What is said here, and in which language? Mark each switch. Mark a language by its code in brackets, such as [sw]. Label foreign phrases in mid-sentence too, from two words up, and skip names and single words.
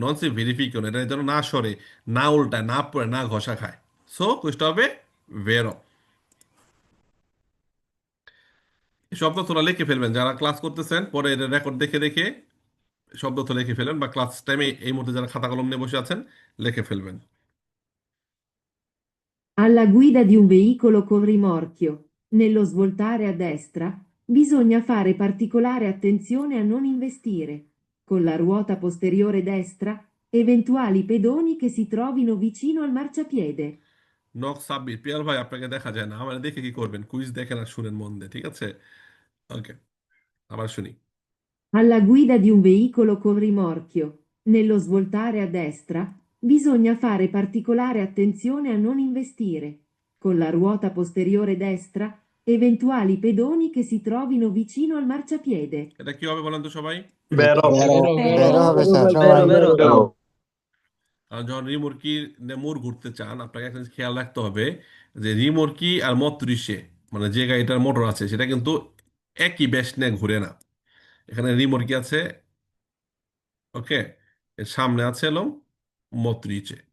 [it] non si [bn] ভেরিফিকেশন, এটা যেন না সরে, না উল্টায়, না পড়ে, না ঘষা খায়। সো কুইজটা হবে ভেরো। শব্দ তোলা লিখে ফেলবেন, যারা ক্লাস করতেছেন পরে এর রেকর্ড দেখে দেখে শব্দ তো লিখে ফেলেন, বা ক্লাস টাইমে এই মুহূর্তে যারা খাতা কলম নিয়ে বসে আছেন লিখে ফেলবেন। [it] Alla guida di un veicolo con rimorchio, nello svoltare a destra, bisogna fare particolare attenzione a non investire. Con la ruota posteriore destra, eventuali pedoni che si trovino vicino al marciapiede. [bn] নক সাব্বির, পিয়াল ভাই আপনাকে দেখা যায় না, আমার দেখে কি করবেন? কুইজ দেখেন আর শুনেন মন দিয়ে, ঠিক আছে? ওকে, আবার শুনি। Alla guida di un veicolo con rimorchio, nello svoltare a destra, bisogna fare particolare attenzione a non investire. Con la ruota posteriore destra, eventuali pedoni che si trovino vicino al marciapiede. এটা কি হবে বলেন তো সবাই? বেরো বেরো বেরো হবে স্যার বেরো সবাই। বেরো আর যখন রিমোটকি মুর ঘুরতে চান, আপনাকে একটা জিনিস খেয়াল রাখতে হবে, যে রিমোটকি আর মটরিসে, মানে যে গাড়িটার মোটর আছে সেটা কিন্তু একই ব্যাস নিয়ে ঘুরে না। এখানে রিমোটকি আছে, ওকে, এর সামনে আছে হলো মটরিচে।